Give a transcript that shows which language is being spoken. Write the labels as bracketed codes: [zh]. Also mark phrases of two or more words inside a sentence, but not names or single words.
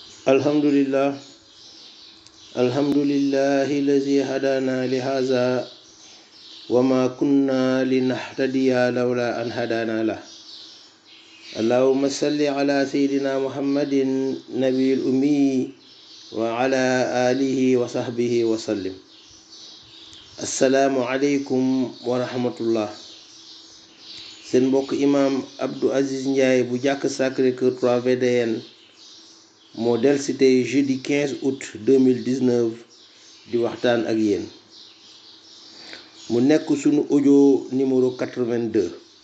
[ar] alhamdulillah الذي هدانا لهذا وما كنا لنهتدي لولا أن هدانا له اللهم صل على سيدنا محمد نبي الأمي وعلى آله وصحبه وسلم. السلام عليكم ورحمة الله. [wo] seen mbokk imam Abdou Aziz Ndiaye bu jàkk Sacré-Cœur 3 VDN moo dellusi tey [fr] jeudi 15 août 2019 [wo] di waxtaan ak yéen. mu nekk sunu [fr] audio numéro [wo] 82.